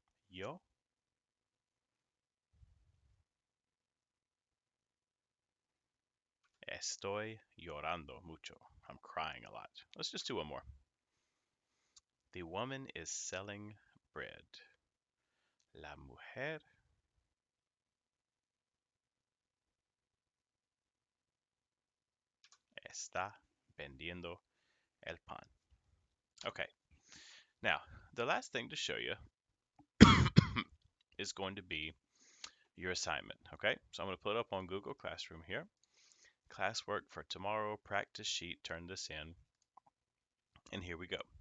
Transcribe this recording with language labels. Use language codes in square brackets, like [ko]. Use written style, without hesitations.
[es] Yo estoy llorando mucho. [en] I'm crying a lot. Let's just do one more. The woman is selling bread. [es] La mujer está vendiendo el pan. [en] Okay, now the last thing to show you is going to be your assignment. Okay, so I'm going to put it up on Google Classroom here. Classwork for tomorrow, practice sheet, turn this in, and here we go.